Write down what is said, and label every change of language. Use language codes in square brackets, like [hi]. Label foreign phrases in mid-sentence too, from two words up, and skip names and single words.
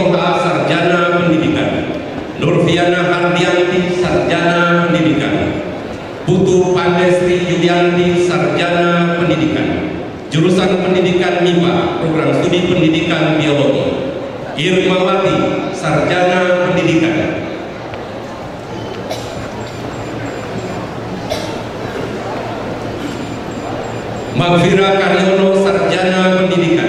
[id] Toha sarjana pendidikan, Nurfiana Hardianti sarjana pendidikan, Putu Pandestri Yulianti sarjana pendidikan, Jurusan Pendidikan MIPA, Program Studi Pendidikan Biologi. Irmawati, Sarjana Pendidikan. Magfira Karyono, Sarjana Pendidikan.